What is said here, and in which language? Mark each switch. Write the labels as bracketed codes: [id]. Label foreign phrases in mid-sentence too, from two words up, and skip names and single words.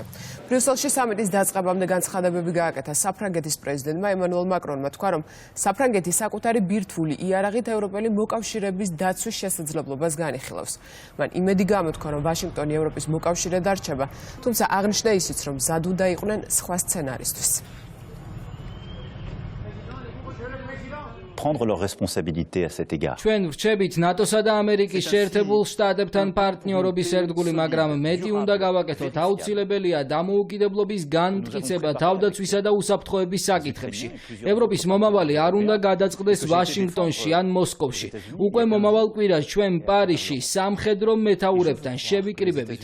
[ka] ბრიუსელში სამიტის დაწყებამდე განცხადებები გააკეთა საფრანგეთის პრეზიდენტმა ემანუელ მაკრონმა, თქვა, რომ საფრანგეთი საკუთარი ბირთვული იარაღით ევროპელი მოკავშირეების დაცვის შესაძლებლობას განიხილავს. მან იმედი გამოთქვა, რომ ვაშინგტონი ევროპის მოკავშირედ არჩება, თუმცა აღნიშნა ისიც, რომ მზად უნდა იყვნენ სხვა სცენარისთვის. [fr] prendre leurs responsabilités à cet égard. [ka] ჩვენ ვრჩებით ნატოსა და ამერიკის შეერთებულ შტატებთან პარტნიორობის ერთგული, მაგრამ მეტი უნდა გავაკეთოთ. აუცილებელია დამოუკიდებლობის განმტკიცება თავდაცვისა და უსაფრთხოების საკითხებში. ევროპის მომავალი არ უნდა გადაწყდეს ვაშინგტონში ან მოსკოვში. უკვე მომავალ კვირას ჩვენ პარიზში სამხედრო მეთაურებთან შევიკრიბებით.